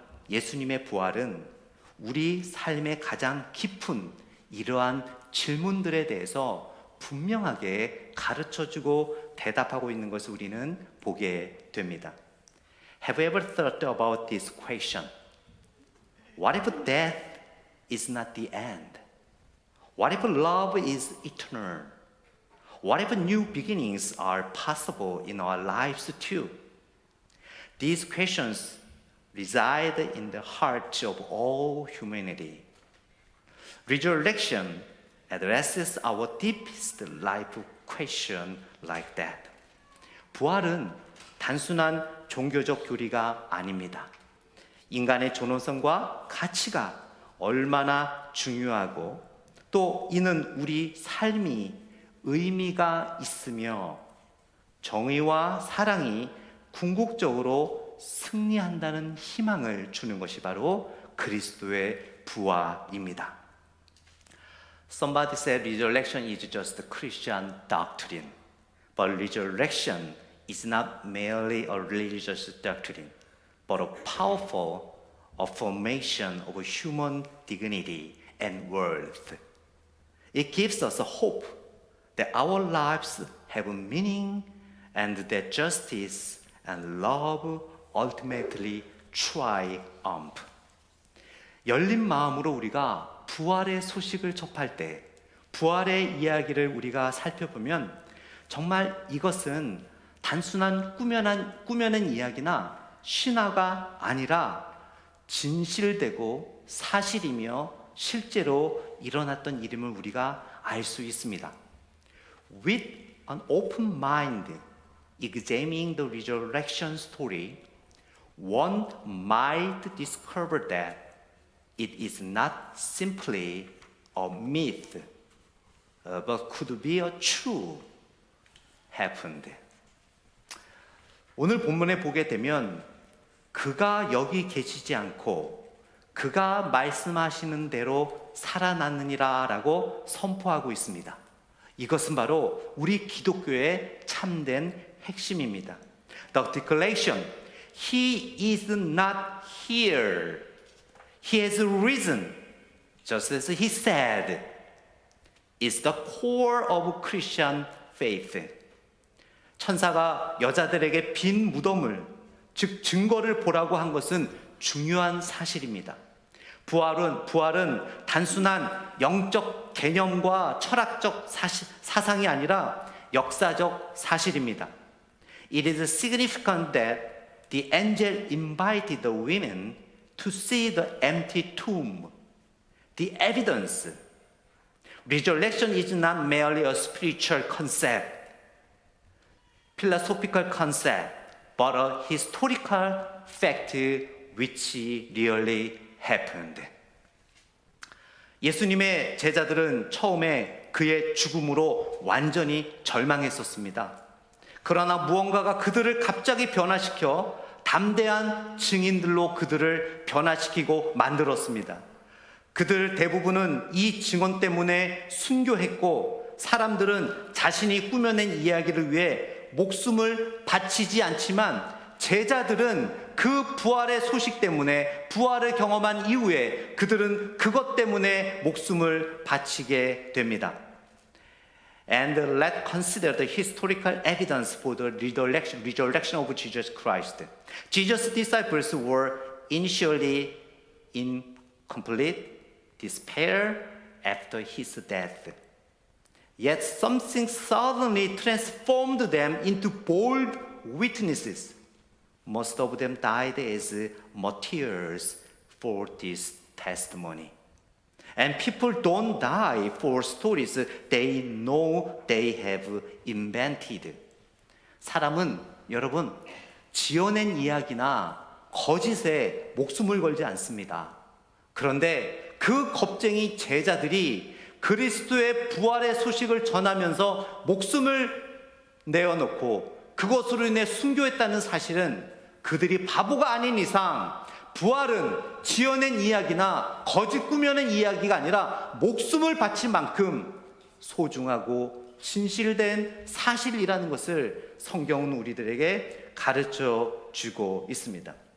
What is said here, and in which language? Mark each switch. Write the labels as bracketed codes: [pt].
[ko] 예수님의 부활은 우리 삶의 가장 깊은 이러한 질문들에 대해서 분명하게 가르쳐주고 대답하고 있는 것을 우리는 보게 됩니다. [en] Have you ever thought about this question? What if death is not the end? What if love is eternal? What if new beginnings are possible in our lives too? These questions reside in the heart of all humanity. Resurrection addresses our deepest life question like that. [ko] 부활은 단순한 종교적 교리가 아닙니다. 인간의 존엄성과 가치가 얼마나 중요하고 또 이는 우리 삶이 의미가 있으며 정의와 사랑이 궁극적으로 승리한다는 희망을 주는 것이 바로 그리스도의 부활입니다. [en] Somebody said resurrection is just a Christian doctrine, but resurrection is not merely a religious doctrine, but a powerful affirmation of human dignity and worth. It gives us a hope that our lives have a meaning and that justice and love ultimately triumph. [ko] 열린 마음으로 우리가 부활의 소식을 접할 때, 부활의 이야기를 우리가 살펴보면 정말 이것은 단순한 꾸며낸 이야기나 신화가 아니라 진실되고 사실이며 실제로 일어났던 일임을 우리가 알 수 있습니다. [en] With an open mind, examining the resurrection story, one might discover that it is not simply a myth, but could be a true happened. [ko] 오늘 본문에 보게 되면 그가 여기 계시지 않고 그가 말씀하시는 대로 살아났느니라 라고 선포하고 있습니다. 이것은 바로 우리 기독교의 참된 핵심입니다. [en] The declaration, He is not here. He has risen, just as He said, is the core of Christian faith. [ko] 천사가 여자들에게 빈 무덤을, 즉 증거를 보라고 한 것은 중요한 사실입니다. 부활은 단순한 영적 개념과 철학적 사상이 아니라 역사적 사실입니다. [en] It is significant that the angel invited the women to see the empty tomb. The evidence. Resurrection is not merely a spiritual concept, philosophical concept, but a historical fact which really happened. [ko] 예수님의 제자들은 처음에 그의 죽음으로 완전히 절망했었습니다. 그러나 무언가가 그들을 갑자기 변화시켜 담대한 증인들로 그들을 변화시키고 만들었습니다. 그들 대부분은 이 증언 때문에 순교했고 사람들은 자신이 꾸며낸 이야기를 위해 목숨을 바치지 않지만 제자들은 그 부활의 소식 때문에 부활을 경험한 이후에 그들은 그것 때문에 목숨을 바치게 됩니다. [en] And let's consider the historical evidence for the resurrection of Jesus Christ. Jesus' disciples were initially in complete despair after his death. Yet something suddenly transformed them into bold witnesses. Most of them died as martyrs for this testimony. And people don't die for stories they know they have invented. [ko] 사람은 여러분 지어낸 이야기나 거짓에 목숨을 걸지 않습니다. 그런데 그 겁쟁이 제자들이 그리스도의 부활의 소식을 전하면서 목숨을 내어놓고 그것으로 인해 순교했다는 사실은 그들이 바보가 아닌 이상 부활은 지어낸 이야기나 거짓 꾸며낸 이야기가 아니라 목숨을 바친 만큼 소중하고 진실된 사실이라는 것을 성경은 우리들에게 가르쳐 주고 있습니다.